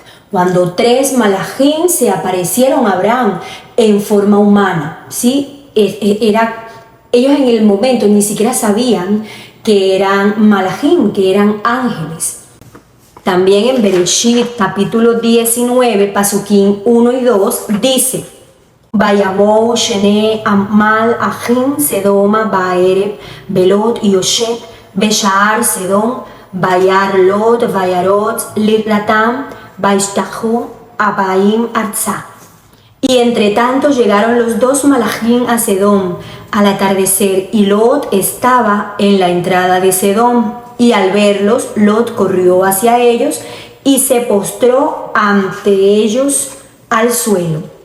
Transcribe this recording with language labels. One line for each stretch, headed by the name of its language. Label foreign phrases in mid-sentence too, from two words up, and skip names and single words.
Spanish: Cuando 3 malajim se aparecieron a Abraham en forma humana, ¿sí? Ellos en el momento ni siquiera sabían que eran malajim, que eran ángeles. También en Bereshit capítulo 19, pasukim 1 y 2 dice:
Hebrew: ויבאו שני המלאכים סדמה בערב ולוט ישב בשער סדם וירא לוט ויקם לקראתם וישתחו אפים ארצה.
Spanish: Y entre tanto llegaron los 2 malajim a Sedom al atardecer, y Lot estaba en la entrada de Sedom. Y al verlos, Lot corrió hacia ellos y se postró ante ellos al suelo.